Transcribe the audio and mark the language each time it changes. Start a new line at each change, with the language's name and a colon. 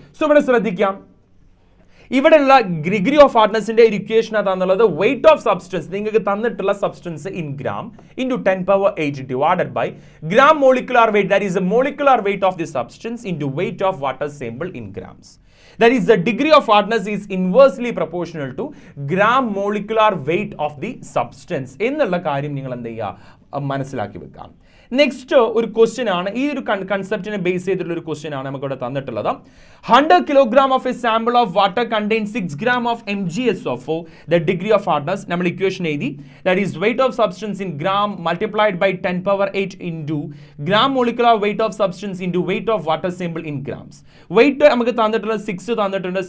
Malayalam: So ഇവിടെ ശ്രദ്ധിക്കാം. ഇവിടെയുള്ള degree of ഹാർഡ്നെസിന്റെ equation അതാണുള്ളത്.
English: Weight of substance, നിങ്ങൾക്ക് തന്നിട്ടുള്ള substance in gram into 10⁸ divided by gram molecular weight, that is a molecular weight of the substance into weight of water sample in grams. That is, the degree of hardness is inversely proportional to gram molecular weight of the substance
Malayalam: എന്നുള്ള കാര്യം നിങ്ങൾ എന്ത് ചെയ്യുക? മനസ്സിലാക്കി വെക്കാം. Next ഒരു question ആണ്, ഈ ഒരു കൺസെപ്റ്റിനെ ബേസ് ചെയ്തിട്ടുള്ള ഒരു ക്വസ്റ്റ്യൻ ആണ് നമുക്ക് ഇവിടെ തന്നിട്ടുള്ളത്.
English: 100 kilogram of a sample of water contains 6 gram of MgSO4. The degree of hardness
Malayalam: നമ്മൾ ഇക്വേഷൻ എഴുതി.
English: That is weight of substance in gram multiplied by 10⁸ into gram molecular weight of substance into weight of water sample in grams.
Malayalam: Weight നമുക്ക് തന്നിട്ടുള്ള 6 തന്നിട്ടുണ്ട്.